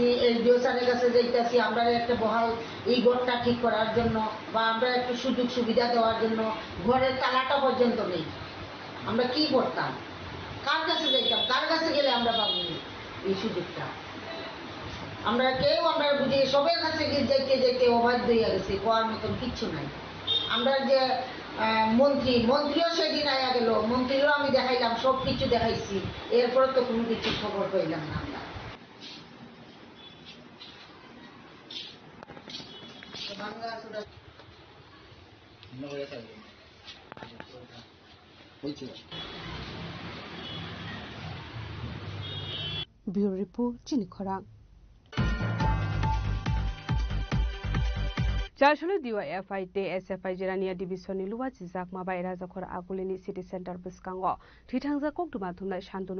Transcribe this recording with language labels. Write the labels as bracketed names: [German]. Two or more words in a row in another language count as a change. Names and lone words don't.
[Bangla] এলডিও স্যারের কাছে যাইতাছি আমরা একটা বহাল এই ঘরটা ঠিক করার জন্য বা আমরা একটু সুযোগ সুবিধা দেওয়ার জন্য ঘরের তালাটা পর্যন্ত নেই আমরা কি করতাম কার কাছে যাইতাম কার কাছে গেলে আমরা পাবো এই সুযোগটা আমরা বুঝি সবার কাছে যাইতে অবাধ্য হয়ে গেছি কোয়ার মতন কিচ্ছু নাই আমরা যে মন্ত্রীও সেদিন আয়া গেল মন্ত্রীরও আমি দেখাইলাম সব কিছু দেখাইছি এরপরে তো কোনো কিছু খবর পাইলাম না [English] Bureau Report [Kok Borok] Chini Khorang Jashulu DYFI te SFI Jirania Division ni luwa jizak ma bai raja khor agulini [English] city center [Kok Borok] biskango thithangja kokduma thumnai shantonu